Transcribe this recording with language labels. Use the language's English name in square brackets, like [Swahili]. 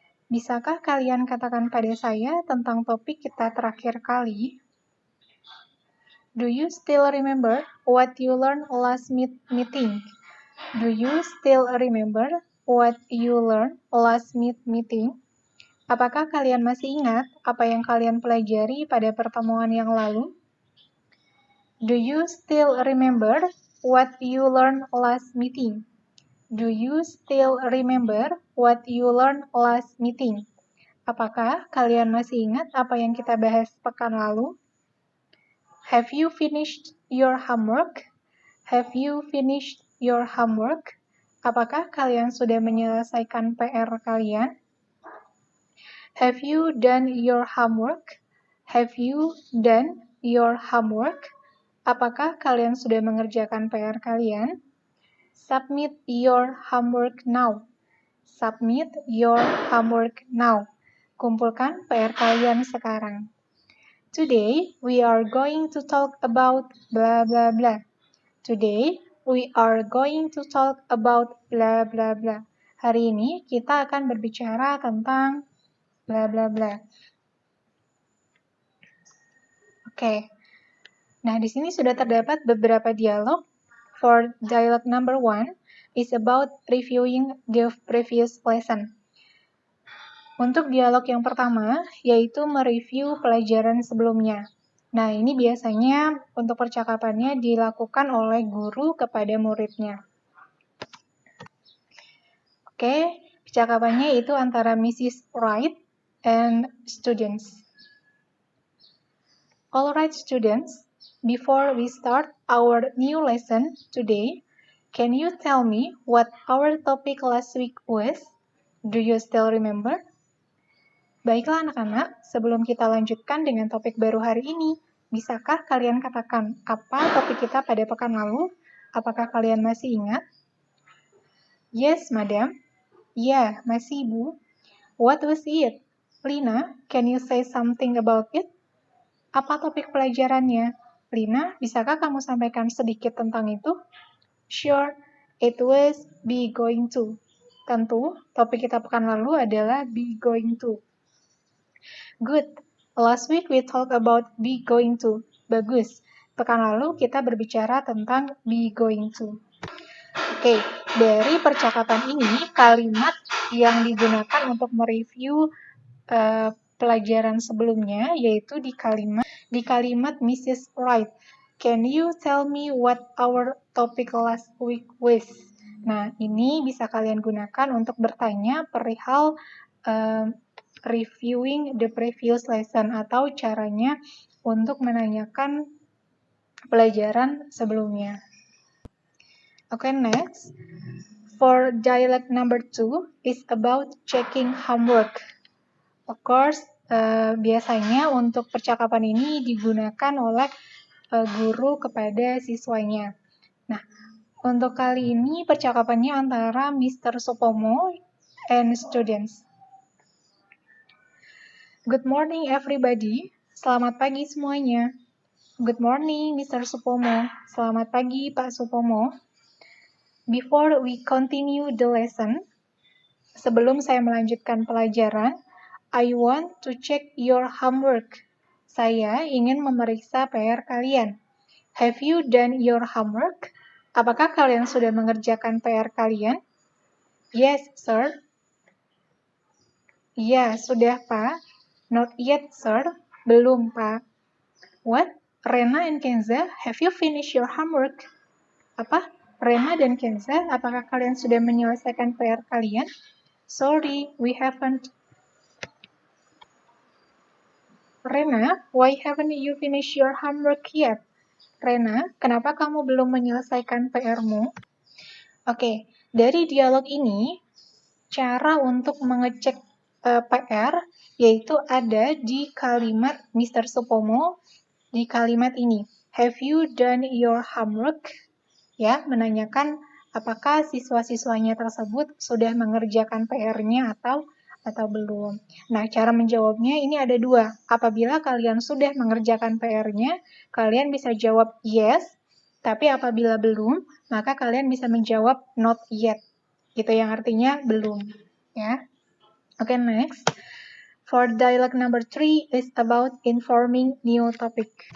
[Indonesian] Bisakah kalian katakan pada saya tentang topik kita terakhir kali? [English] Do you still remember what you learned last meeting? Do you still remember what you learned last meeting? [Indonesian] Apakah kalian masih ingat apa yang kalian pelajari pada pertemuan yang lalu? [English] Do you still remember what you learned last meeting? Do you still remember what you learned last meeting? [Indonesian] Apakah kalian masih ingat apa yang kita bahas pekan lalu? [English] Have you finished your homework? Have you finished your homework? [Indonesian] Apakah kalian sudah menyelesaikan PR kalian? [English] Have you done your homework? Have you done your homework? [Indonesian] Apakah kalian sudah mengerjakan PR kalian? [English] Submit your homework now. Submit your homework now. [Indonesian] Kumpulkan PR kalian sekarang. [English] Today, we are going to talk about blah blah blah. Today, we are going to talk about blah blah blah. [Indonesian] Hari ini kita akan berbicara tentang blah blah blah. Oke. Nah, di sini sudah terdapat beberapa dialog. [English] For dialogue number 1 is about reviewing the previous lesson. [Indonesian] Untuk dialog yang pertama, yaitu mereview pelajaran sebelumnya. Nah, ini biasanya untuk percakapannya dilakukan oleh guru kepada muridnya. Oke, percakapannya itu antara Mrs. [English] Wright and students. Alright, students. Before we start our new lesson today, can you tell me what our topic last week was? Do you still remember? [Indonesian] Baiklah anak-anak, sebelum kita lanjutkan dengan topik baru hari ini, bisakah kalian katakan apa topik kita pada pekan lalu? Apakah kalian masih ingat? [English] Yes, madam. [Indonesian] Ya, masih, Bu. [English] What was it? Lina, can you say something about it? [Indonesian] Apa topik pelajarannya? Lina, bisakah kamu sampaikan sedikit tentang itu? [English] Sure, it was be going to. [Indonesian] Tentu, topik kita pekan lalu adalah be going to. [English] Good. Last week we talked about be going to. [Indonesian] Bagus. Pekan lalu kita berbicara tentang be going to. Oke, dari percakapan ini, kalimat yang digunakan untuk mereview pelajaran sebelumnya yaitu di kalimat Mrs. Wright. [English] Can you tell me what our topic last week was? [Indonesian] Nah, ini bisa kalian gunakan untuk bertanya perihal [English] reviewing the previous lesson [Indonesian] atau caranya untuk menanyakan pelajaran sebelumnya. [English] Okay, next. For dialogue number 2 is about checking homework. Of course, [Indonesian] biasanya untuk percakapan ini digunakan oleh guru kepada siswanya. Nah, untuk kali ini percakapannya antara Mr. [English] Supomo and students. Good morning everybody. [Indonesian] Selamat pagi semuanya. [English] Good morning Mr. Supomo. [Indonesian] Selamat pagi Pak Supomo. [English] Before we continue the lesson, [Indonesian] sebelum saya melanjutkan pelajaran, [English] I want to check your homework. [Indonesian] Saya ingin memeriksa PR kalian. [English] Have you done your homework? [Indonesian] Apakah kalian sudah mengerjakan PR kalian? [English] Yes, sir. [Indonesian] Ya, sudah, Pak. [English] Not yet, sir. [Indonesian] Belum, Pak. [English] What? Rena and Kenza, have you finished your homework? [Indonesian] Apa? Rena dan Kenza, apakah kalian sudah menyelesaikan PR kalian? [English] Sorry, we haven't. Rena, why haven't you finished your homework yet? [Indonesian] Rena, kenapa kamu belum menyelesaikan PR-mu? Oke, dari dialog ini, cara untuk mengecek PR yaitu ada di kalimat Mr. Supomo, di kalimat ini. [English] Have you done your homework? [Indonesian] Ya, menanyakan apakah siswa-siswanya tersebut sudah mengerjakan PR-nya atau belum. Nah, cara menjawabnya ini ada dua. Apabila kalian sudah mengerjakan PR-nya, kalian bisa jawab yes, tapi apabila belum, maka kalian bisa menjawab not yet. Gitu, yang artinya belum. Ya. Oke, next. [English] For dialogue number 3 is about informing new topic.